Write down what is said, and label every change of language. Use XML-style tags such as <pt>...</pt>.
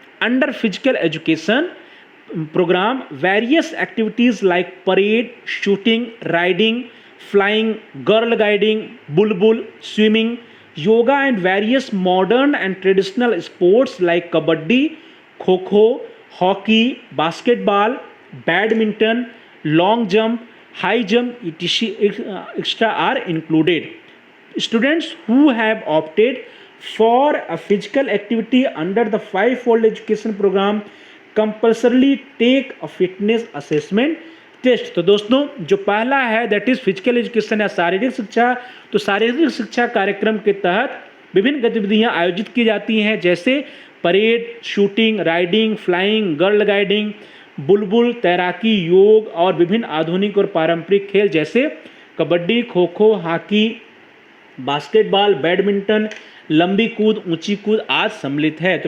<en>Under physical education programme various activities like parade, shooting, riding, flying, girl guiding, bulbul, swimming, yoga and various modern and traditional sports like kabaddi, kho kho, hockey, basketball, badminton, long jump, high jump, etc. are included. Students who have opted for a physical activity under the 5-fold education program compulsorily take a fitness assessment test.</en> <hi>तो दोस्तों जो पहला है</hi> <en>that is physical education</en> <hi>या शारीरिक शिक्षा। तो शारीरिक शिक्षा कार्यक्रम के तहत विभिन्न गतिविधियां आयोजित की जाती हैं, जैसे parade, shooting, riding, flying, girl guiding, बुलबुल, तैराकी, योग और विभिन्न आधुनिक और पारंपरिक खेल जैसे kabaddi, kho kho, hockey, basketball, badminton, लंबी कूद, ऊंची कूद आदि सम्मिलित है।</hi>